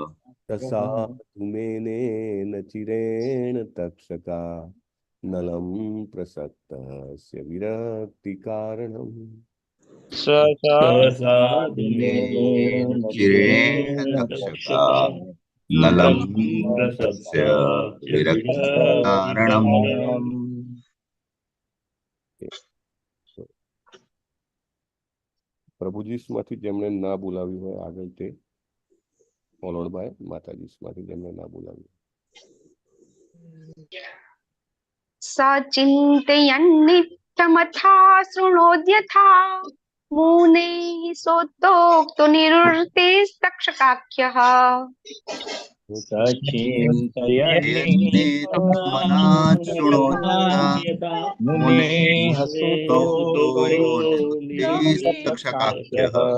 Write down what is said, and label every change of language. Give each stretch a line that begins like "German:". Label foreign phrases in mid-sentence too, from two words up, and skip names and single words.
Sanskrit: ससाधुमेनेन चिरेण तक्षका नलं प्रसक्तस्य विरक्तिकारणम् ससाधुमेनेन चिरेण तक्षका नलं प्रसक्तस्य विरक्तिकारणम्
Gujarati: પ્રભુજીમાંથી જેમણે ના બોલાવ્યું હોય આગળ તે
English: followed by
Gujarati: માતાજીમાંથી જેમણે ના બોલાવ્યું.
Sanskrit: सचिन्तयन्नित्यमथा शृणोद्यथा मुनेः सोक्तो निरुक्तिस्तक्षकाख्यः सचिन्तयन्नित्थमनः शृणोद्यथा मुनेः सुतोक्तो निरुक्तिस्तक्षकाख्यः